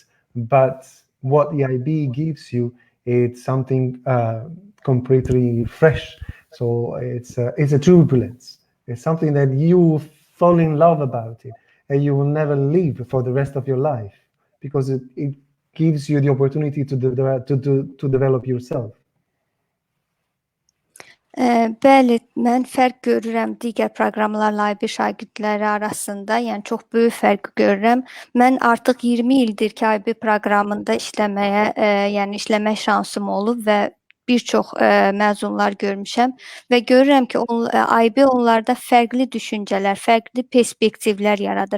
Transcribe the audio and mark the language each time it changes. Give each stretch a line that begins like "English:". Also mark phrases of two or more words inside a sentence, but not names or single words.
English: But what the IB gives you, it's something completely fresh. So it's a turbulence. It's something that you fall in love about it, and you will never leave for the rest of your life, because it gives you the opportunity to develop yourself.
Azerbaijani: Bəli, mən fərq görürəm digər proqramlarla IB şagirdləri arasında, yəni çox böyük fərq görürəm. Mən artıq 20 ildir ki, IB proqramında işləmək şansım olub və bir çox məzunlar görmüşəm və görürəm ki, IB onlarda fərqli düşüncələr, fərqli perspektivlər yaradır.